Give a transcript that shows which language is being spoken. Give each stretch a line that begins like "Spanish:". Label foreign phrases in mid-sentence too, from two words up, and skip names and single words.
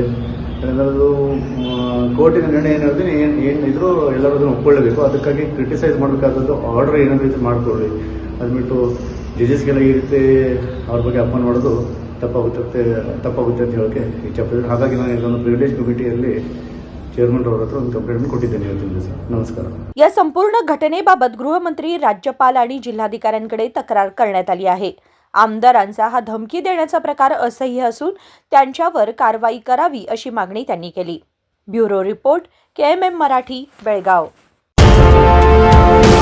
Kannada: ಅದು ಕೋರ್ಟಿನ ನಿರ್ಣಯ ಏನಿರುತ್ತೆ, ಏನಿದ್ರು ಎಲ್ಲರೂ ಅದನ್ನು ಒಪ್ಕೊಳ್ಳಬೇಕು। ಅದಕ್ಕಾಗಿ ಕ್ರಿಟಿಸೈಸ್ ಮಾಡಬೇಕಾದದ್ದು ಆರ್ಡರ್ ಏನಾದರೂ ರೀತಿ ಮಾಡಿಕೊಳ್ಳಿ, ಅದು ಬಿಟ್ಟು ಜಡ್ಜಸ್ಗೆಲ್ಲ ಈ ರೀತಿ ಅವ್ರ ಬಗ್ಗೆ ಅಪಮಾನ ಮಾಡೋದು ತಪ್ಪಾಗುತ್ತೆ ಅಂತ ಹೇಳೋಕ್ಕೆ ಇಚ್ಛೆಪಡ್ತೀನಿ। ಹಾಗಾಗಿ ನಾನು ಇದೊಂದು
English: privilege committee
Kannada: चेअरमन ಅವರ ಒಂದು ಕಂಪ್ಲೇಂಟ್ ಕೊಟ್ಟಿದ್ದೇನೆ ಇವತ್ತಿನ ಸರ್। नमस्कार।
Marathi: या संपूर्ण घटनेबाबत गृहमंत्री, राज्यपाल आणि जिल्हाधिकाऱ्यांकडे तक्रार करण्यात आली आहे। आमदारांचा हा धमकी देण्याचा प्रकार असह्य असून त्यांच्यावर कारवाई करावी अशी मागणी त्यांनी केली।
English: bureau report
Marathi: KMM मराठी, बेळगाव।